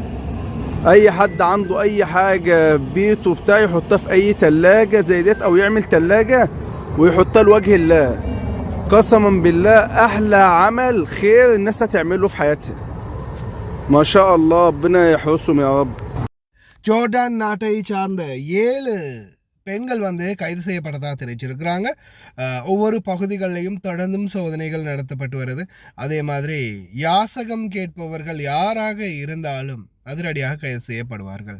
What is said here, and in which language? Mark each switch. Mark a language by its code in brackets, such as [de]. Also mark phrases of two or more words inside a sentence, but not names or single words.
[ar] اي حد عنده اي حاجة بيته بتاع يحطها في اي تلاجة زي ديت، او يعمل تلاجة ويحطها لوجه الله. قسما بالله احلى عمل خير الناس هتعمله في حياتها. ما شاء الله، ربنا يحرسهم يا رب. [ta] ஜோர்டான் நாட்டை சார்ந்த 7 பெண்கள் கைது செய்யப்பட்டதாக தெரிவிச்சிருக்கிறாங்க. ஒவ்வொரு பகுதிகளிலையும் தொடர்ந்தும் சோதனைகள் நடத்தப்பட்டு வருது. அதே மாதிரி யாசகம் கேட்பவர்கள் யாராக இருந்தாலும் அதிரடியாக கைது செய்யப்படுவார்கள்.